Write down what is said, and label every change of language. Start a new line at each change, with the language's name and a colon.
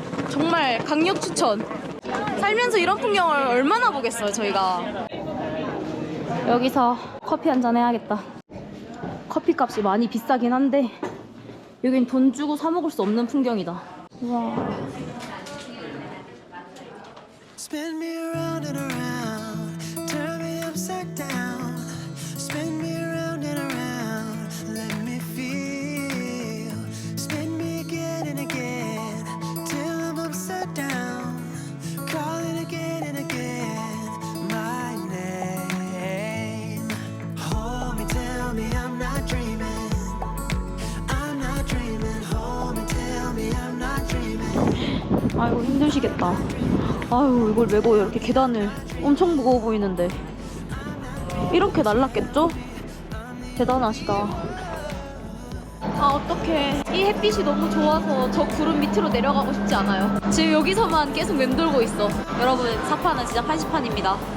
Korean: 정말 강력 추천. 살면서 이런 풍경을 얼마나 보겠어요, 저희가. 여기서 커피 한잔 해야겠다. 커피 값이 많이 비싸긴 한데 여긴 돈 주고 사 먹을 수 없는 풍경이다. 우와.
English: Spin me around and around, turn me upside down. Spin me around and around, let me feel. Spin me again and again, till I'm upside down. Calling again and again, my name. Hold me, tell me I'm not dreaming. I'm not dreaming. Hold me, tell me I'm not dreaming.
Korean: 아이고, 힘드시겠다. 아유, 이걸 메고 이렇게 계단을 엄청 무거워 보이는데 이렇게 날랐겠죠? 대단하시다. 아, 어떡해. 이 햇빛이 너무 좋아서 저 구름 밑으로 내려가고 싶지 않아요. 지금 여기서만 계속 맴돌고 있어. 여러분, 사파는 진짜 판시판입니다.